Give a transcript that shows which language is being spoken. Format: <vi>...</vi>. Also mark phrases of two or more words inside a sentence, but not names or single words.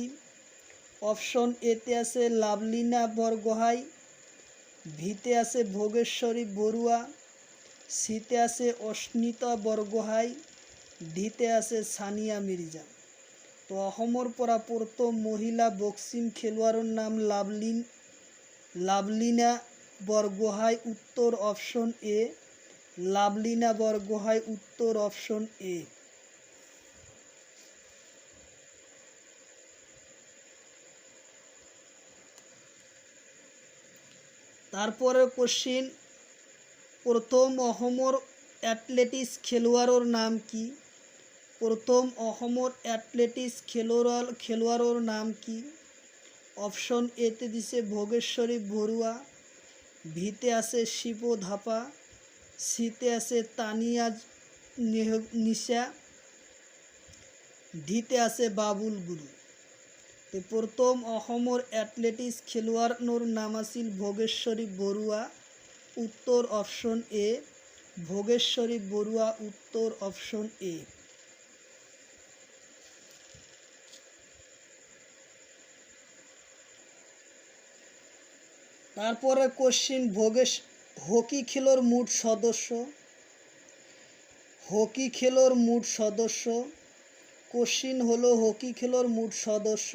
<as>অপশ্যন এতে আছে লাভলীনা বৰগোহাঁই, ভিতে আছে ভোগেশ্বৰী বৰুৱা, সিতে আছে অস্মিতা বৰগোহাঁই, ডিতে আছে সানিয়া মিৰ্জা। তো অসমৰ পৰা প্ৰথম মহিলা বক্সিং খেলুৱাৰৰ নাম লাভলীনা বৰগোহাঁই। উত্তৰ অপশ্যন এ লাভলীনা বৰগোহাঁই। উত্তৰ অপশ্যন এ।</as> <bn>তারপরে কোশ্চিন,</bn> <as>প্রথম অসমৰ এথলেটিক্স খেলুৱাৰৰ নাম কি? প্ৰথম অসমৰ এথলেটিক্স খেলুৱাৰৰ নাম কি? অপশ্যন এতে দিছে ভোগেশ্বৰী বৰুৱা, ভিতে আছে শিৱ থাপা, সিতে আছে তানিয়া নিশা, ডিতে আছে বাবুল গুৰু। প্রথম অসমৰ এথলেটিক্স খেলুৱৈৰ নাম আছিল ভোগেশ্বৰী বৰুৱা। উত্তৰ অপশ্যন এ, ভোগেশ্বৰী বৰুৱা উত্তৰ অপশ্যন এ।</as> <bn>তারপরে কোশ্চিন, হকি খেলোর মোট সদস্য। হকি খেলোর মোট সদস্য কোশ্চিন হলো হকি খেলোর মোট সদস্য।</bn>